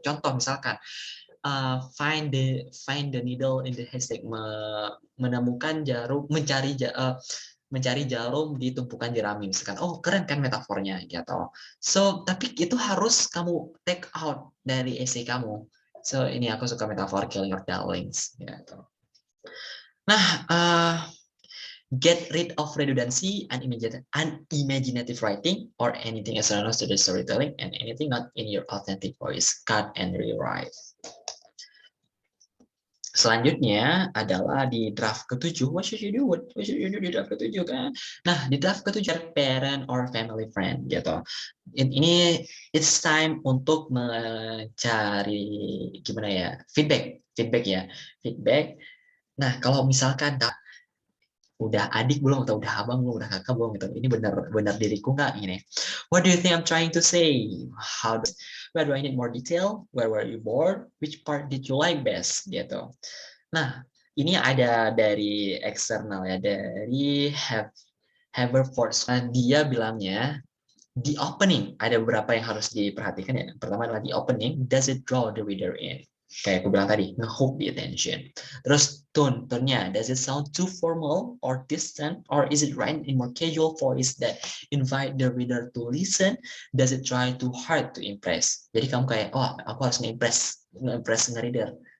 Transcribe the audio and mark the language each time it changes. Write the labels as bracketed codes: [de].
[id] Contoh misalkan, [en] find the needle in the haystack, [id] menemukan jarum, mencari jarum di tumpukan jerami, misalkan. Oh keren kan metafornya gitu. So tapi itu harus kamu [en] take out [id] dari essay kamu. So ini aku suka metafor [en] kill your darlings [id] gitu. [en] Nah, get rid of redundancy, unimaginative writing, or anything external to the storytelling, and anything not in your authentic voice. Cut and rewrite. [id] Selanjutnya adalah di draft ke-7, [en] what should you do? What should you do [id] di draft ke-7 kan? Nah, di draft ke-7, [en] parent or family friend [id] gitu. Ini [en] it's time [id] untuk mencari gimana ya? Feedback ya. Feedback. Nah, kalau misalkan udah adik belum, atau udah abang belum, udah kakak belum gitu. Ini benar diriku nggak ini? [en] What do you think I'm trying to say? Where do I need more detail? Where were you bored? Which part did you like best? [id] Gitu. Nah, ini ada dari eksternal ya, dari Haverford. Dia bilangnya di opening ada beberapa yang harus diperhatikan ya. Pertama adalah di opening, [en] does it draw the reader in? [id] Kayak aku bilang tadi, nge-hook the attention. [en] Terus tone-nya, does it sound too formal or distant, or is it written in more casual voice that invite the reader to listen? Does it try too hard to impress? [id] Jadi kamu kayak, oh aku harus nge-impress nge-reader.